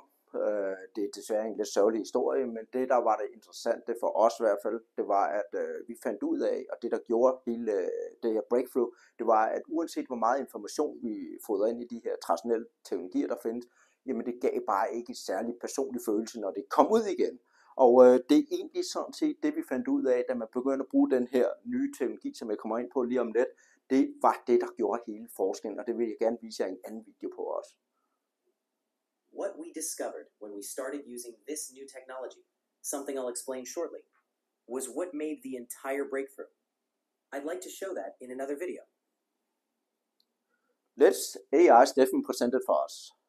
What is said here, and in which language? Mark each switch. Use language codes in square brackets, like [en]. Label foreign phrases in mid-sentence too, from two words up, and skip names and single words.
[da] Det er desværre en lidt sørgelig historie, men det der var det interessante for os i hvert fald, det var at vi fandt ud af, og det der gjorde hele det her breakthrough, det var at uanset hvor meget information vi fodrede ind i de her traditionelle teknologier, der findes, jamen det gav bare ikke en særlig personlig følelse, når det kom ud igen. Og det er egentlig sådan set det, vi fandt ud af, da man begyndte at bruge den her nye teknologi, som jeg kommer ind på lige om lidt. Det var det, der gjorde hele forskellen, og det vil jeg gerne vise jer i en anden video på os. [en] What we discovered when we started using this new technology, something I'll explain shortly, was what made the entire breakthrough. I'd like to show that in another video. Let's AI Steffen presented for us.